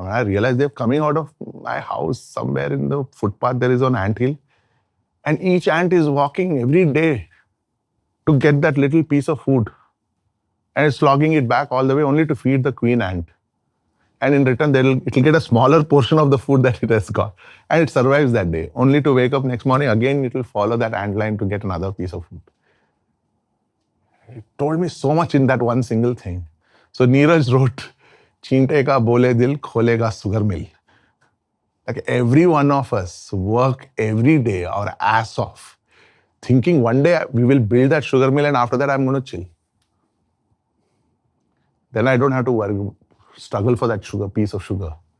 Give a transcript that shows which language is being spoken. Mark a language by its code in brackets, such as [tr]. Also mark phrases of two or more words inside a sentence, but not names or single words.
[en] And I realized they're coming out of my house. Somewhere in the footpath there is an ant hill, and each ant is walking every day to get that little piece of food, and it's slogging it back all the way only to feed the queen ant. And in return, it'll get a smaller portion of the food that it has got. And it survives that day, only to wake up next morning, again, it will follow that ant line to get another piece of food. It told me so much in that one single thing. So Neeraj wrote, [hi] चिंता का बोले दिल, खुलेगा [en] sugar mill. Like every one of us work every day, our ass off, thinking one day we will build that sugar mill and after that I'm going to chill. Then I don't have to worry, struggle for that piece of sugar.